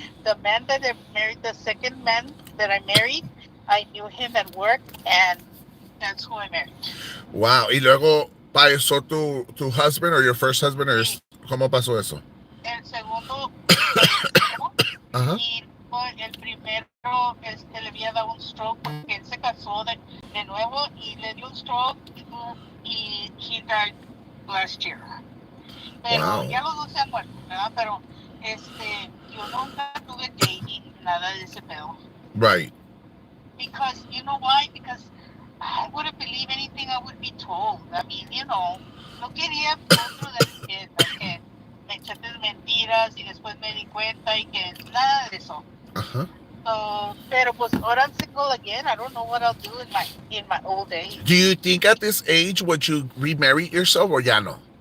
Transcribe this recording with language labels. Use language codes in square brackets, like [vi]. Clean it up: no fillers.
[en] The man that I married, the second man that I married, I knew him at work, and that's who I married. [es] Wow, y luego pasó tu [en] husband or your first husband, or [es] ¿cómo pasó eso? El segundo, Ajá. Y el primero le había dado un stroke porque él se casó de nuevo y le dio un stroke y [en] he died last year. [es] pero [en] Wow. [es] ya los dos se han muerto, ¿verdad? Pero yo nunca tuve dating, nada de ese pedo. [en] Right. Because, you know why? Because I wouldn't believe anything I would be told. I mean, [es] no quería [en] go through that shit, [es] que me echaste mentiras y después me di cuenta y que nada de eso. [en] Uh-huh. [es] Pero pues ahora [en] I'm single again. I don't know what I'll do in my old age. Do you think at this age would you remarry yourself or [es] ya no?